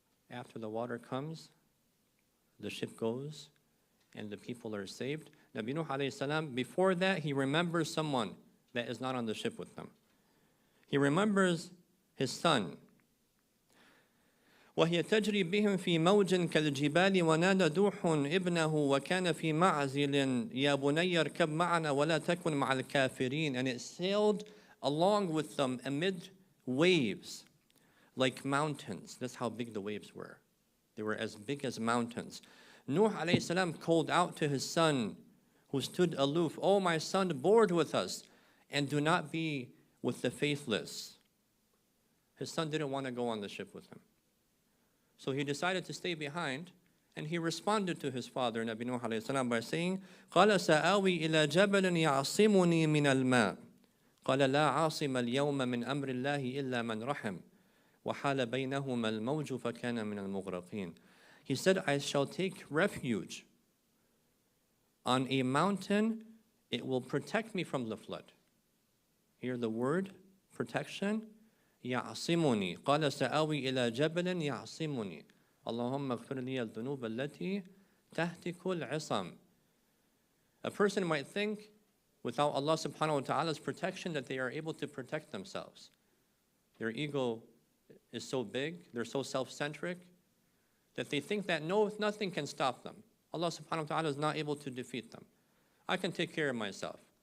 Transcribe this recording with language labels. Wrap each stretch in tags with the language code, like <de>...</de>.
<en>After the water comes, the ship goes, and the people are saved. Nabi Nuh alayhi salam, before that, he remembers someone that is not on the ship with them. He remembers his son.</en> <ar>وهي تجري بهم في موج كالجبال ونادى دوح ابنه وكان في معزل يا بني اركب معنا ولا تكن مع الكافرين.</ar> <en>And it sailed along with them amid waves like mountains. That's how big the waves were. They were as big as mountains. Nuh alayhi salam called out to his son, who stood aloof, "O my son, board with us, and do not be with the faithless." His son didn't want to go on the ship with him. So he decided to stay behind, and he responded to his father, Nabi Nuh alayhi salam, by saying,</en> <ar>قَالَ سَآوِي إِلَى جَبَلٍ يَعْصِمُنِي مِنَ الْمَاءِ قَالَ لَا عَاصِمَ الْيَوْمَ مِنْ أَمْرِ اللَّهِ إِلَّا مَنْ رَحِمَ وَحَالَ بَيْنَهُمَا الْمَوْجُ فَكَانَ مِنَ الْمُغْرَقِينَ.</ar> <en>He said, I shall take refuge on a mountain. It will protect me from the flood. Hear the word, protection.</en> <ar>يعصمني قال سآوي إلى جبل يعصمني اللهم اغفر لي الذنوب التي تهتك العصم.</ar> <en>A person might think, without Allah subhanahu wa ta'ala's protection, that they are able to protect themselves. Their ego is so big, they're so self-centric, that they think that nothing can stop them. Allah subhanahu wa ta'ala is not able to defeat them. I can take care of myself.</en>